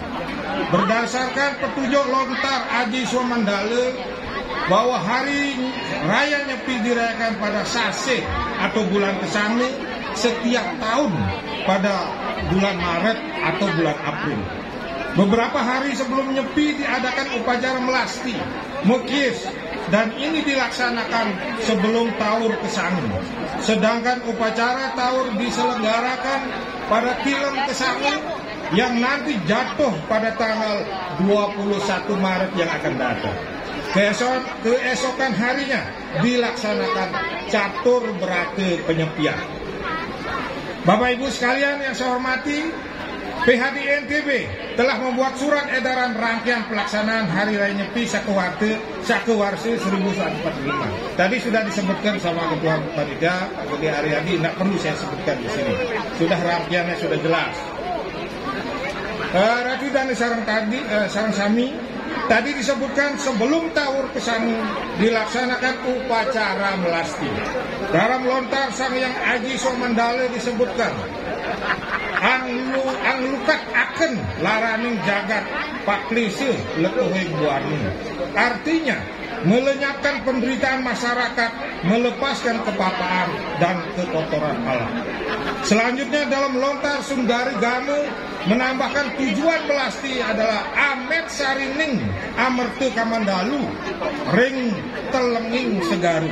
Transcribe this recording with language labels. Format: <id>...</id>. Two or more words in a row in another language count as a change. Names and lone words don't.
<id>Berdasarkan petunjuk lontar Aji Swamandala bahwa hari raya Nyepi dirayakan pada Sase atau bulan Kesane setiap tahun pada bulan Maret atau bulan April. Beberapa hari sebelum Nyepi diadakan upacara melasti, Mekis, dan ini dilaksanakan sebelum Taur Kesane. Sedangkan upacara Taur diselenggarakan pada Tilem Kesane yang nanti jatuh pada tanggal 21 Maret yang akan datang. Keesokan harinya dilaksanakan Catur Berate Penyepian. Bapak Ibu sekalian yang saya hormati, PHD NTB telah membuat surat edaran rangkaian pelaksanaan Hari Raya Nyepi Sakewarse 1145. Tadi sudah disebutkan sama Ketua Panitia Pak Gede Aryadi, tidak perlu saya sebutkan di sini. Sudah rangkaiannya sudah jelas. Ratu dan Sarang Sami tadi disebutkan sebelum Taur Kesane dilaksanakan upacara melasti. Dalam lontar Sang Hyang Aji Swamandala disebutkan</id> <kaw>anglukat aken laraning jagat paklise letuhe buarni.</kaw> <id>Artinya melenyapkan penderitaan masyarakat, melepaskan kepapaan dan kekotoran alam. Selanjutnya dalam lontar Sundari Game menambahkan tujuan melasti adalah</id> <kaw>Amet Sarining Amerte Kamandalu Ring Telenging Segaru.</kaw>